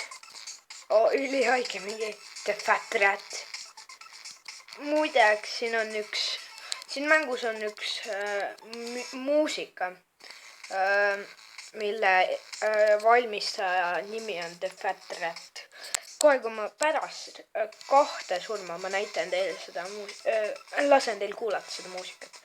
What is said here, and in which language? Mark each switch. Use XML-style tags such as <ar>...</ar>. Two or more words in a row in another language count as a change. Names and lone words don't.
<et>Ülihaige mingi the fat rat. Muideks siin mängus on üks muusika, mille valmistaja nimi on The Fat Rat. Kohe kui ma pärast 2 surma ma näitan teile seda lasen teil kuulata seda muusikat.</et>